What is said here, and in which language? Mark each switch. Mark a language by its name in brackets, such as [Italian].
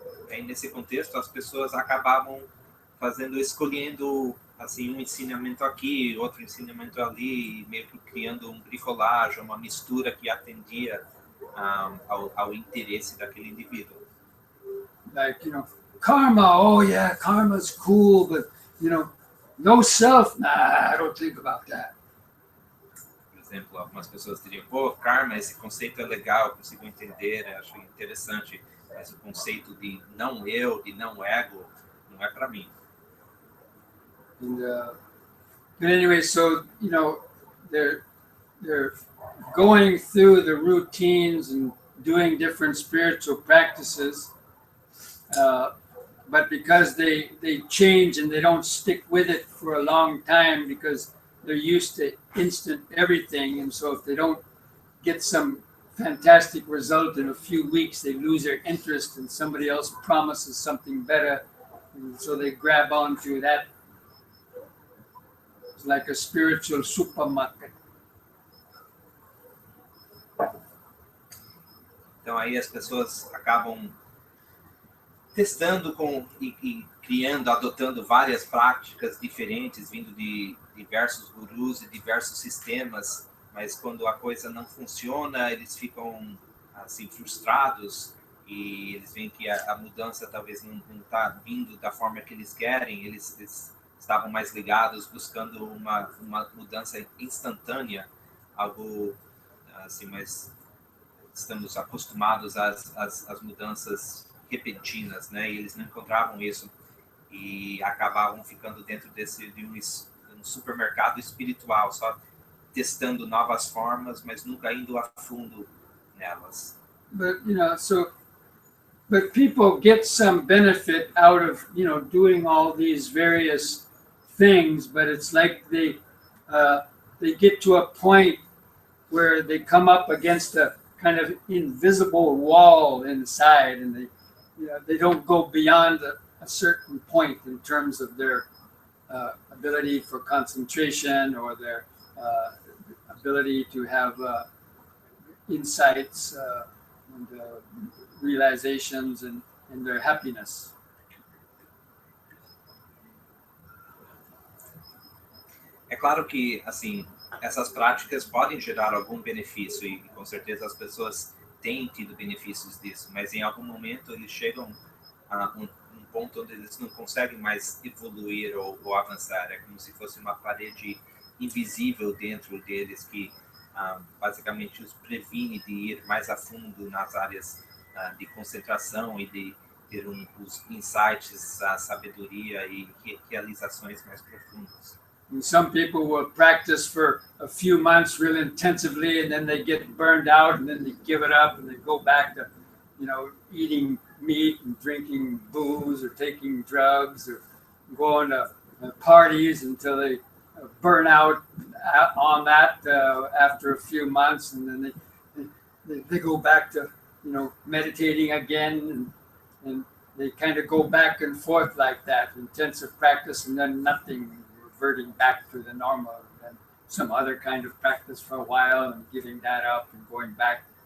[Portuguese] Aí nesse contexto as pessoas acabavam escolhendo assim um ensinamento aqui, outro ensinamento ali, meio que criando um bricolagem, uma mistura que atendia ao interesse daquele indivíduo. [English] Like, karma, oh yeah, karma's cool, but, no self, nah, I don't think about that. [Portuguese] Por exemplo, algumas pessoas diriam, karma, esse conceito é legal, eu consigo entender, acho interessante, mas o conceito de não eu, de não ego, não é para mim. [English] And, but anyway, so, they're going through the routines and doing different spiritual practices, but because they change and they don't stick with it for a long time because they're used to instant everything, and so if they don't get some fantastic result in a few weeks, they lose their interest and somebody else promises something better, and so they grab onto that It's like a spiritual supermarket. [Portuguese] Então aí as pessoas acabam testando e criando, adotando várias práticas diferentes, vindo de diversos gurus e diversos sistemas, mas quando a coisa não funciona, eles ficam assim frustrados e eles veem que a mudança talvez não está vindo da forma que eles querem. Eles estavam mais ligados, buscando uma mudança instantânea, algo assim, mas estamos acostumados às mudanças repentinas, né? E eles não encontravam isso e acabavam ficando dentro de um supermercado espiritual, só testando novas formas, mas nunca indo a fundo nelas. [English] But but people get some benefit out of doing all these various things, but it's like they get to a point where they come up against a kind of invisible wall inside, and they don't go beyond a certain point in terms of their ability for concentration or their ability to have insights and realizations and their happiness. [Portuguese] É claro que, assim, essas práticas podem gerar algum benefício e com certeza as pessoas têm tido benefícios disso, mas em algum momento eles chegam a um ponto onde eles não conseguem mais evoluir ou avançar. É como se fosse uma parede invisível dentro deles que basicamente os previne de ir mais a fundo nas áreas de concentração e de ter os insights, a sabedoria e realizações mais profundas. [English] And some people will practice for a few months really intensively, and then they get burned out, and then they give it up, and they go back to, eating meat and drinking booze or taking drugs or going to parties until they burn out on that after a few months, and then they go back to meditating again, and they kind of go back and forth like that, intensive practice and then nothing, reverting back to the normal, and some other kind of practice for a while and giving that up and going back.